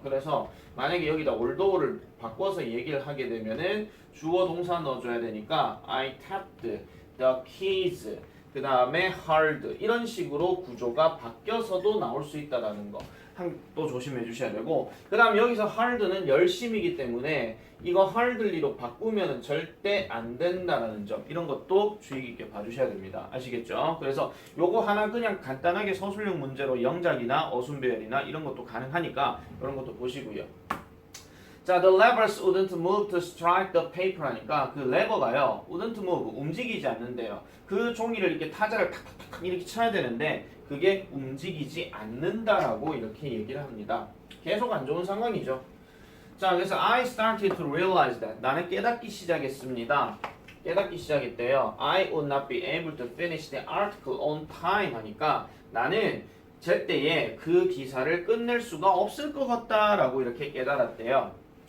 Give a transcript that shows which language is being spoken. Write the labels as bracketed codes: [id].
[ko] 그래서 만약에 여기다 although를 바꿔서 얘기를 하게 되면은 주어 동사 넣어줘야 되니까 [en] I tapped the keys [ko] 그 다음에 hard 이런 식으로 구조가 바뀌어서도 나올 수 있다라는 거 또 조심해 주셔야 되고 그 다음 여기서 hard는 열심이기 때문에 이거 hardly로 바꾸면 절대 안 된다라는 점 이런 것도 주의 깊게 봐주셔야 됩니다. 아시겠죠? 그래서 요거 하나 그냥 간단하게 서술형 문제로 영작이나 어순배열이나 이런 것도 가능하니까 이런 것도 보시고요. [en] 자, the levers wouldn't move to strike the paper [ko] 하니까 그 레버가요 [en] wouldn't move [ko] 움직이지 않는데요. 그 종이를 이렇게 타자를 탁탁탁 이렇게 쳐야 되는데 그게 움직이지 않는다라고 이렇게 얘기를 합니다. 계속 안 좋은 상황이죠. 자, 그래서 [en] I started to realize that [ko] 나는 깨닫기 시작했습니다. 깨닫기 시작했대요. [en] I would not be able to finish the article on time [ko] 하니까 나는 제때에 그 기사를 끝낼 수가 없을 것 같다라고 이렇게 깨달았대요.